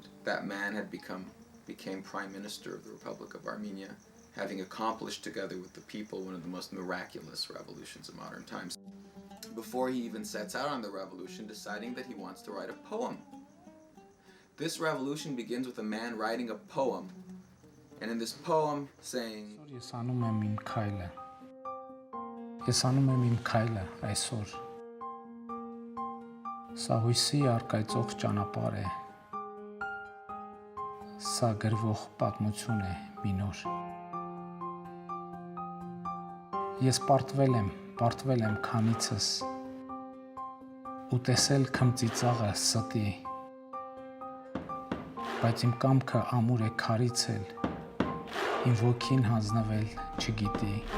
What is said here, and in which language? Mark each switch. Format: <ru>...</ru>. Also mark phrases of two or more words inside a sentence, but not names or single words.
<en>That man had became Prime Minister of the Republic of Armenia, having accomplished together with the people one of the most miraculous revolutions of modern times. Before he even sets out on the revolution, deciding that he wants to write a poem. This revolution begins with a man writing a poem, and in this poem saying,</en> <hy>Ես անում եմ իմ քայլը։ Ես անում եմ իմ քայլը այսօր։ Սա հույսի արկայծող ճանապարհ է։ Սա գրվող պատմություն է մի նոր։ Ես պարտվել եմ քանիցս ու տեսել քմծիծաղը ստի, բայց իմ կամքը ամուր է քարիցել, իմ ոգին հանձնվել չգիտի։</hy>